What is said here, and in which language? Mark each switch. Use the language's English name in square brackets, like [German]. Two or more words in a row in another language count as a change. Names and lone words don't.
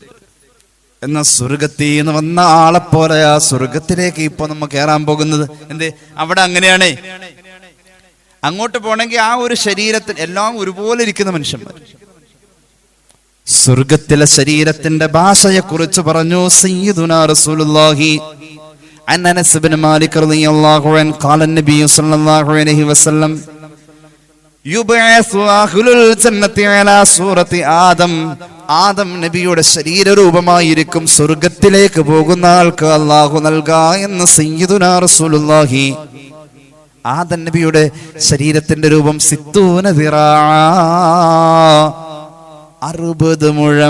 [Malayalam] എന്നാൽ സ്വർഗത്തിൽ നിന്ന് വന്ന ആളെ പോലെ ആ സ്വർഗത്തിലേക്ക് ഇപ്പൊ നമ്മ കയറാൻ പോകുന്നത് എന്തേ? അവിടെ അങ്ങനെയാണേ. അങ്ങോട്ട് പോണെങ്കിൽ ആ ഒരു ശരീരത്തിൽ എല്ലാം ഒരുപോലെ ഇരിക്കുന്ന മനുഷ്യന്മാർ. സ്വർഗത്തിലെ ശരീരത്തിന്റെ ഭാഷയെ കുറിച്ച് പറഞ്ഞു [Arabic] سيدنا رسول الله عن أنس بن مالك رضي الله عنه قال النبي صلى الله عليه وسلم يبعث أهل الجنة على صورة آدم. [Malayalam] ആദം നബിയുടെ ശരീരരൂപമായിരിക്കും സ്വർഗത്തിലേക്ക് പോകുന്ന ആൾക്ക് അല്ലാഹു നൽകാ എന്ന് [Arabic] سيدنا رسول الله. [Malayalam] ആദം നബിയുടെ ശരീരത്തിന്റെ രൂപം 60 ദിറാ, 60 മുഴം.